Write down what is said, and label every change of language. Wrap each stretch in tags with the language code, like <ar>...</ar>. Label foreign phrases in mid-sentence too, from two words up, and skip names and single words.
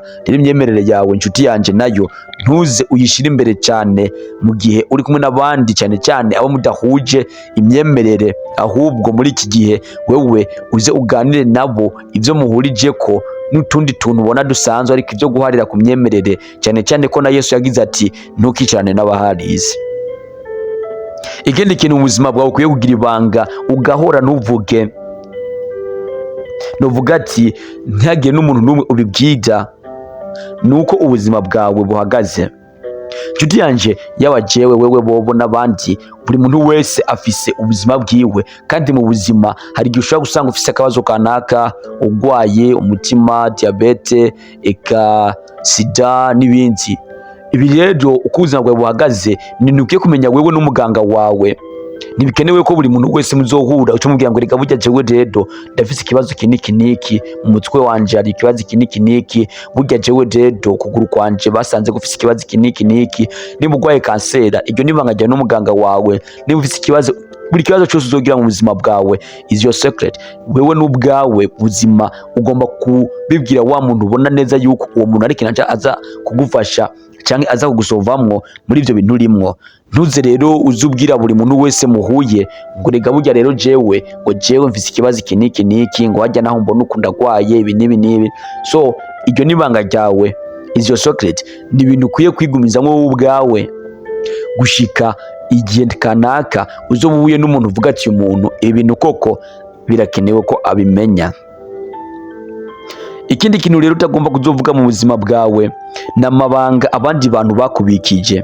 <rn>Rero imyemerere yawe inshuti yanje nayo ntuze uyishire imbere cyane mu gihe uri kumwe n'abandi, cyane cyane abo mudahuje imyemerere, ahubwo muri iki gihe wewe uze uganire nabo ibyo muhurije ko n'utundi tuntu ubona dusanzwe, ariko ibyo guharira ku myemerere, cyane cyane ko na Yesu yagize ati ntukicarane n'abaharizi. Ikindi kintu mu buzima bwawe ukwiye kugira ibanga ugahora ntuvuge, nuvuga ati ntihagire n'umuntu n'umwe ubibwira, nuko ubuzima bwawe buhagaze. Nshuti yanje, yaba jewe wewe bobo n'abandi, buri muntu wese afise ubuzima bwiwe, kandi mu buzima hari igihe ushobora gusanga ufise akabazo kanaka, ugwaye umutima, diabete, eka sida n'ibindi. Ibi rero uko ubuzima bwawe buhagaze ni ukwiye kumenya wewe n'umuganga wawe. Ntibikenewe ko buri muntu wese muzohura ucumubwira ngo reka burya jewe rero ndafise ikibazo kiniki mu mutwe wanje, hari ikibazo kiniki, burya jewe rero kuguru kwanje basanze gufise ikibazo kiniki, niba ugwaye kansera, iryo nibanga ryawe n'umuganga wawe. Niba ufise ikibazo, buri kibazo cyose uzogira mu buzima bwawe</rn> <en>is your secret.</en> <rn>Wewe n'ubwawe buzima ugomba kubibwira wa muntu ubona neza yuko uwo muntu ari kintu aza kugufasha cyangwa aza kugusovamwo muri ibyo bintu urimwo. Ntuze rero uzubwira buri muntu wese muhuye ngo rega burya rero jewe mfise ikibazo kiniki, ngo wajya naho mbona ukunda gwaye ibi nibi. So iryo nibanga ryawe</rn> <en>is your secret.</en> <rn>Ni ibintu ukwiye kwigumizamo wowe ubwawe gushika igihe kanaka uzobuye n'umuntu uvuga ati umuntu ibintu koko birakenewe ko abimenya. Ikindi kintu rero utagomba kuzovuga mu buzima bwawe n'amabanga abandi bantu bakubikije.</rn>